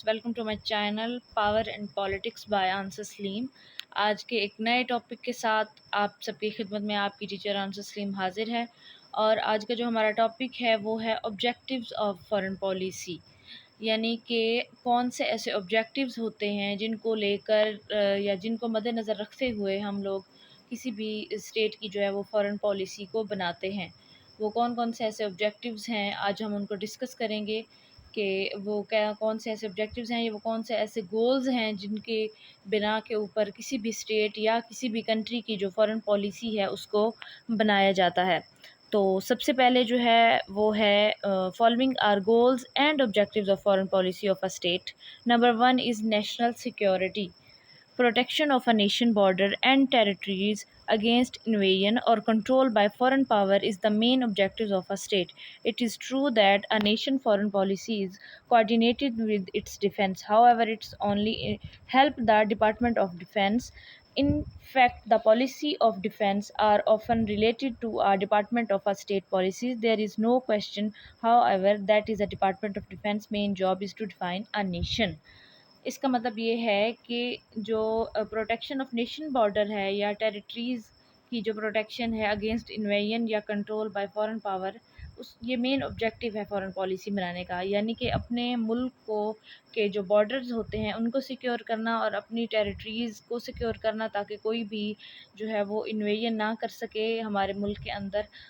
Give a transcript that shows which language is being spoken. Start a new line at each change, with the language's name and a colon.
English: Welcome to my channel Power and Politics by Ansar Salim.
Hindi: आज के एक नए टॉपिक के साथ आप सबकी खिदमत में आपकी टीचर आंसर सलीम हाजिर है। और आज का जो हमारा टॉपिक है वो है ऑब्जेक्टिव्स ऑफ फॉरेन पॉलिसी, यानी कि कौन से ऐसे ऑब्जेक्टिव्स होते हैं जिनको लेकर या जिनको मद्देनज़र रखते हुए हम लोग किसी भी स्टेट की जो है वो फॉरेन पॉलिसी को बनाते हैं। वो कौन कौन से ऐसे ऑब्जेक्टिव्स हैं, आज हम उनको डिस्कस करेंगे कि वो क्या कौन से ऐसे ऑब्जेक्टिव्स हैं, ये वो कौन से ऐसे गोल्स हैं जिनके बिना के ऊपर किसी भी स्टेट या किसी भी कंट्री की जो फॉरेन पॉलिसी है उसको बनाया जाता है। तो सबसे पहले जो है वो है
English: Following are goals and objectives of foreign policy of a state. Number one is national security, protection of a nation border and territories against invasion or control by foreign power is the main objectives of a state. It is true that a nation foreign policy is coordinated with its defense. However, it's only help the Department of Defense. In fact, the policy of defense are often related to a department of a state policies. There is no question, however, that is a Department of Defense main job is to define a nation.
Hindi: इसका मतलब ये है कि जो
English: protection of nation border
Hindi: है या territories की जो प्रोटेक्शन है
English: against invasion या control by foreign power,
Hindi: उस ये मेन ऑब्जेक्टिव है फॉरेन पॉलिसी बनाने का, यानी कि अपने मुल्क को के जो बॉर्डर्स होते हैं उनको सिक्योर करना और अपनी टेरिटरीज़ को सिक्योर करना ताकि कोई भी जो है वो इन्वेजन ना कर सके हमारे मुल्क के अंदर।